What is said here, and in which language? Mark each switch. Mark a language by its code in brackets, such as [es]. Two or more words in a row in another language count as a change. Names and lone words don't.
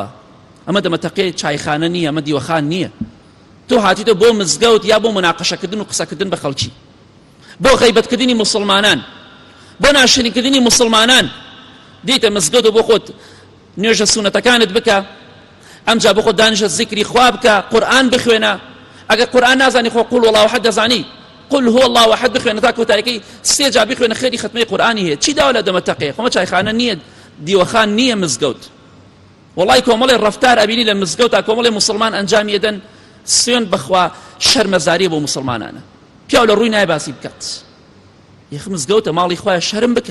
[ckb] ئەمە دەمەتەقەی چایخانە نییە، ئەمە دیوەخان نییە. تۆ هاتیتە بۆ مزگەوت یا بۆ مناقەشەکردن و قسەکردن بە خەڵکی، بۆ غەیبەتکردنی موسڵمانان، بۆ ناشرینکردنی موسڵمانان. دیتە مزگەوت و بۆ خۆت نوێژە سونەتەکانت بکە، ئەمجا بۆ خۆت دانیشە زیکری خوا بکە، قورئان بخوێنە. ئەگەر قورئان نازانی خۆ [ar] قول والله احد [ckb] دەزانی، [ar] قل هو الله احد [ckb] بخوێنە تا کۆتاییەکەی 3 جا بخوێنە خێری ختمەی قورئانی هەیە. چی داوا لە دەمەتەقەیە؟ خۆمە چایخانە نییە، دیوەخان نییە مزگەوت. وڵای کۆمەڵی ڕەفتار ئەبینی لە مزگەوتا کۆمەڵی موسڵمان ئەنجامی ئەدەن، سوێن بخوا شەرمەزاری بۆ موسڵمانانە. پیاو لە ڕووی نایە باسی بکات. یەخ مزگەوتە ماڵی خوایە، شەرم بکە.